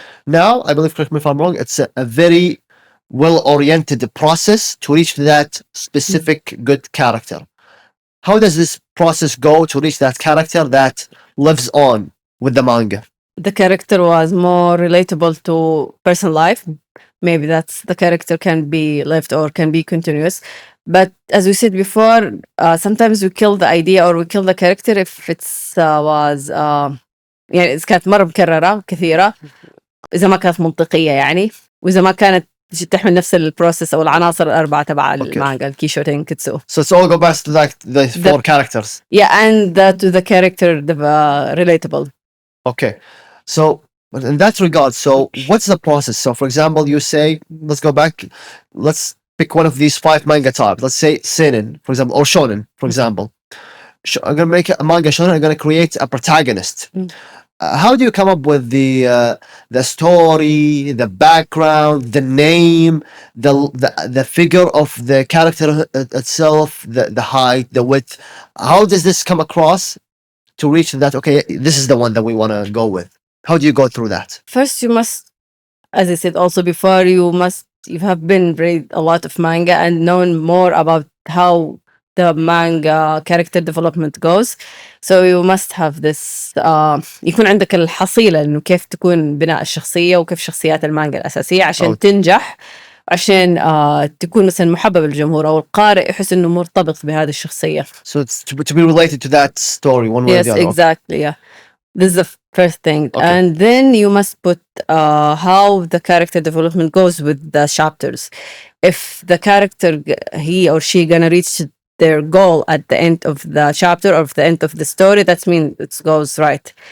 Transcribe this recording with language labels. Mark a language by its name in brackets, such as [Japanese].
[English] Now, I believe, correct me if I'm wrong, it's a very well-oriented process to reach that specific good character. How does this process go to reach that character that lives on with the manga? The character was more relatable to personal life. Maybe that's the character can be left or can be continuous. But as we said before, sometimes we kill the idea or we kill the character if it's was [Arabic] يعني إذا كانت مرة مكررة كثيرة، إذا ما كانت منطقية يعني، وإذا ما كانت تحمل نفس البروسيس أو العناصر الأربعة تبع المانجا الكيشوتينكتسو. [English] So it's all go back to like the 4 characters. Yeah, and to the character relatable. Okay, so in that regard, so what's the process? So for example, you say, let's go back, let's pick one of these 5 manga types. Let's say seinen, for example, or shonen, for example. I'm gonna make a manga shonen. I'm gonna create a protagonist. How do you come up with the story, the background, the name, the figure of the character itself, the height, the width? How does this come across to reach that? Okay, this is the one that we want to go with. How do you go through that? First, you must, as I said also before, you have been read a lot of manga and known more about how the manga character development goes. So you must have this [Arabic] يكون عندك الحصيلة إنه كيف تكون بناء الشخصية وكيف شخصيات المانجا الأساسية عشان تنجح، عشان تكون مثلا محبب للجمهور أو القارئ يحس إنه مرتبط بهذه الشخصية. [English] So it's to be related to that story one way or the other. Yes, exactly. Yeah, this is the first thing, and then you must put how the character development goes with the chapters. If the character he or she gonna reach their goal at the end of the chapter or at the end of the story, that means it goes right.